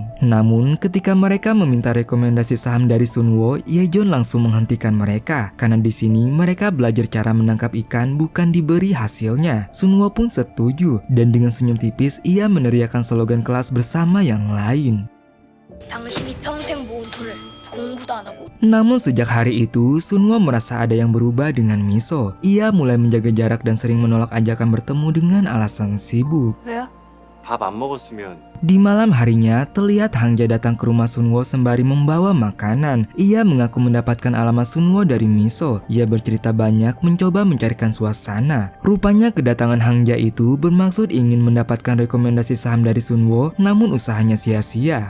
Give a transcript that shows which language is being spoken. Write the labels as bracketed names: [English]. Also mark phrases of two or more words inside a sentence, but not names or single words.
[Indonesian] Namun, ketika mereka meminta rekomendasi saham dari Sunwo, Yejon langsung menghentikan mereka, karena di sini mereka belajar cara menangkap ikan bukan diberi hasilnya. Sunwo pun setuju, dan dengan senyum tipis, ia meneriakkan slogan kelas bersama yang lain. [Korean] 당신이 평생 모은 돈을 공부도 안 하고 [Indonesian] Namun sejak hari itu, Sunwo merasa ada yang berubah dengan Miso. Ia mulai menjaga jarak dan sering menolak ajakan bertemu dengan alasan sibuk. [Korean] 왜요? 밥 안 먹었으면 [Indonesian] Di malam harinya, terlihat Hangja datang ke rumah Sunwo sembari membawa makanan. Ia mengaku mendapatkan alamat Sunwo dari Miso. Ia bercerita banyak mencoba mencarikan suasana. Rupanya kedatangan Hangja itu bermaksud ingin mendapatkan rekomendasi saham dari Sunwo, namun usahanya sia-sia.